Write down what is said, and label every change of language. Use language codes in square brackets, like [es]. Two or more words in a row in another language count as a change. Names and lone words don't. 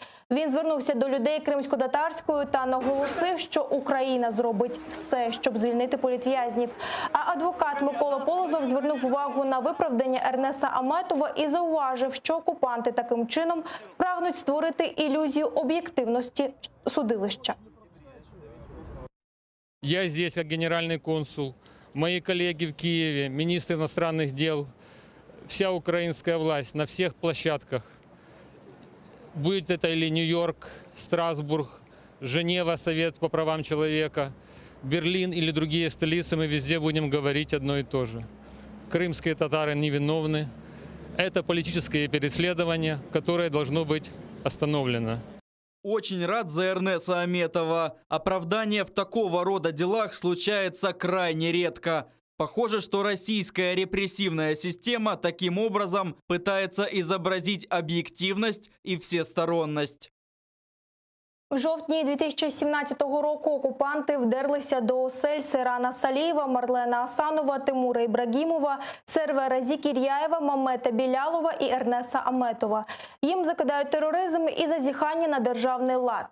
[uk] Він звернувся до людей кримсько-татарською та наголосив, що Україна зробить все, щоб звільнити політв'язнів. А адвокат Микола Полозов звернув увагу на виправдання Ернеса Аметова і зауважив, що окупанти таким чином прагнуть створити ілюзію об'єктивності судилища. [ru] Я здесь как генеральный консул, мои коллеги в Киеве, министр иностранных дел, вся украинская власть на всех площадках, будь это или Нью-Йорк, Страсбург, Женева, Совет по правам человека, Берлин или другие столицы, мы везде будем говорить одно и то же. Крымские татары невиновны. Это политическое преследование, которое должно быть остановлено. Очень рад за Эрнеса Аметова. Оправдание в такого рода делах случается крайне редко. Похоже, что российская репрессивная система таким образом пытается изобразить объективность и всесторонность. [uk] В жовтні 2017 року окупанти вдерлися до осель Сейрана Салієва, Марлена Асанова, Тимура Ібрагімова, Сервера Зікіряєва, Мемета Білялова і Ернеса Аметова. Їм закидають тероризм і зазіхання на державний лад.